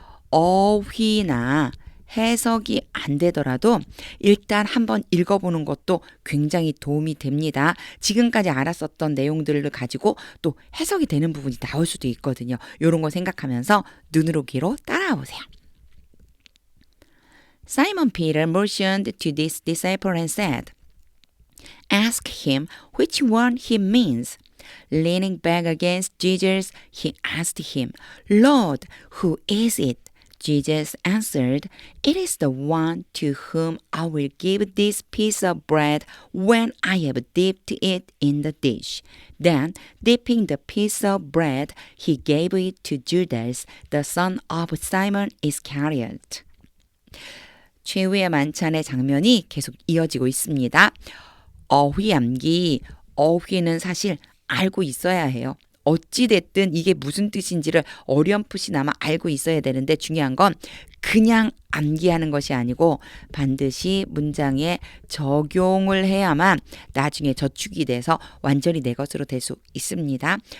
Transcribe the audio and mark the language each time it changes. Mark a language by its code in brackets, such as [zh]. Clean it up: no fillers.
[ko] 어휘나 해석이 안 되더라도 일단 한번 읽어보는 것도 굉장히 도움이 됩니다. 지금까지 알았었던 내용들을 가지고 또 해석이 되는 부분이 나올 수도 있거든요. 이런 거 생각하면서 눈으로 귀로 따라와 보세요. [en] Simon Peter motioned to this disciple and said, Ask him which one he means. Leaning back against Jesus, he asked him, Lord, who is it? Jesus answered, It is the one to whom I will give this piece of bread when I have dipped it in the dish. Then, dipping the piece of bread, he gave it to Judas, the son of Simon Iscariot. [ko] 최후의 만찬의 장면이 계속 이어지고 있습니다. 어휘암기, 어휘는 사실 알고 있어야 해요. 어찌됐든 이게 무슨 뜻인지를 어렴풋이나마 알고 있어야 되는데 중요한 건 그냥 암기하는 것이 아니고 반드시 문장에 적용을 해야만 나중에 저축이 돼서 완전히 내 것으로 될 수 있습니다.